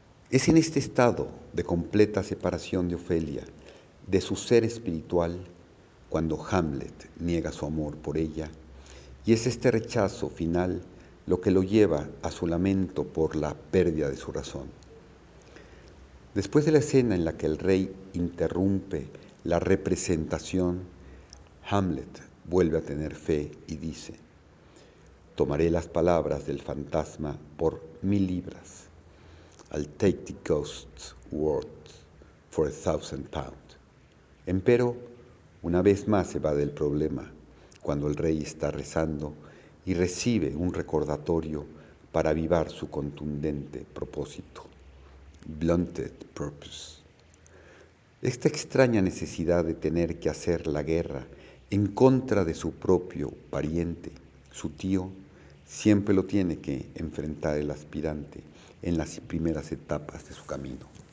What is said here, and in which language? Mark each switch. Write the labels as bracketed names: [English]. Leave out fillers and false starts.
[Spanish] Es en este estado de completa separación de Ofelia, de su ser espiritual, cuando Hamlet niega su amor por ella, y es este rechazo final lo que lo lleva a su lamento por la pérdida de su razón. Después de la escena en la que el rey interrumpe la representación, Hamlet vuelve a tener fe y dice: tomaré las palabras del fantasma por 1000 libras. [English] I'll take the ghost's words for 1,000 pounds. [Spanish] Empero, una vez más se va del problema cuando el rey está rezando y recibe un recordatorio para avivar su contundente propósito. [English] Blunted purpose. [Spanish] Esta extraña necesidad de tener que hacer la guerra en contra de su propio pariente, su tío, siempre lo tiene que enfrentar el aspirante en las primeras etapas de su camino.